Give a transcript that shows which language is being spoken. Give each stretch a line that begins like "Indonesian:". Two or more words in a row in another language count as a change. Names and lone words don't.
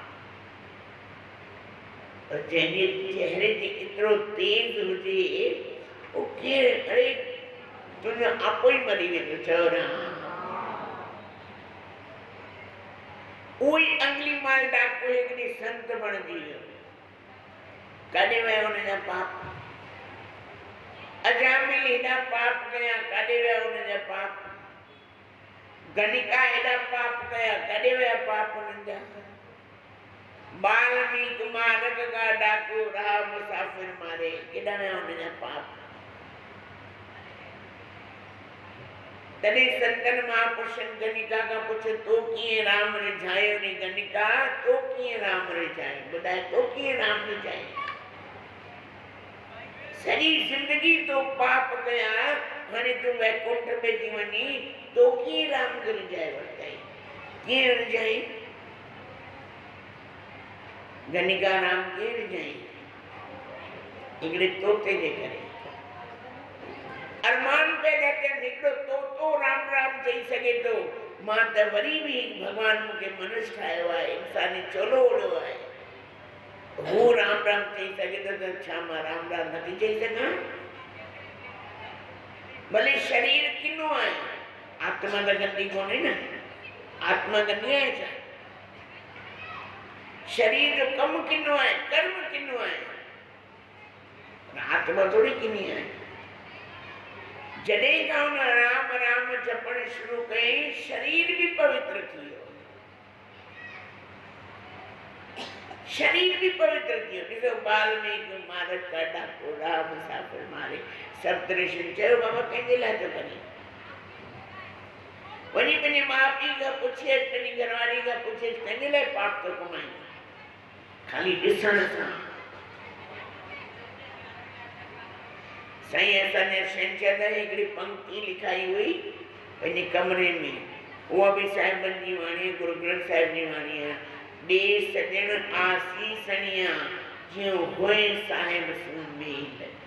Sindhi: पर जंहिंजे चेहरे ते एतिरो तेज हुजे उहो केरु अरे तुंहिंजो आपो ई मरी वेंदो चयो न उहो ई अंगली माल डाको हिकिड़ी संत बणिजी वियो काॾे विया हुनजा पाप अजामिल एॾा पाप कया काॾे विया हुनजा पाप गणिका एॾा पाप कया काॾे विया पाप हुननि जा बाल्मीक मारक का डाकू रहा मुसाफिर मारे केॾा विया हुनजा पाप तॾहिं संतन महापुरुषनि गणिका खां पुछो तो कीअं राम रिझायो नी गणिका तो कीअं राम रिझायो ॿुधाए तो कीअं राम रिझायो सॼी जिंदगी तो पाप कया हाणे तूं वैकुंठ में थी वञी तो कीअं राम खे रिझाए वरितई कीअं रिझाई गणिका राम कीअं रिझाई हिकिड़े तोते जे करे अरमान पैदा थियनि हिकिड़ो तोतो राम राम चई सघे थो मां त वरी बि भॻवान मूंखे मनुष्य ठाहियो आहे इंसानी चोलो ओड़ो आहे वो राम राम चई सघे थो त छा मां राम राम नथी चई सघां भले शरीर किनो आहे आत्मा त गंदी कोन्हे न आत्मा गंदी आहे छा शरीर जो कमु किनो आहे कर्म किनो आहे आत्मा थोड़ी किनी आहे जॾहिं खां हुन राम राम जपण शुरू कयईं शरीर भी पवित्र थी वियो शरीर भी पवित्र थी वियो ॾिसो बाल्मीक मारक का डाको राम मुसाफिर मारे सप्तऋषिनि चयो बाबा कंहिंजे लाइ थो करे वञी पंहिंजे माउ पीउ खां पुछेसि पंहिंजी घरवारी खां पुछेसि कंहिंजे लाइ पाप थो कमाई खाली ॾिसण सां साईं असांजे छंछरु हिकिड़ी पंक्ति लिखाई हुई पंहिंजे कमरे में उहा बि साहिबनि जी वाणी गुरु ग्रंथ साहिब जी वाणी आहे
Punjabi: ਦੇ ਸਜਣ ਆਸੀਸਣੀਆ ਜੀਓ ਹੋਏ ਸਾਹਿਬ ਸੁਮੇਲ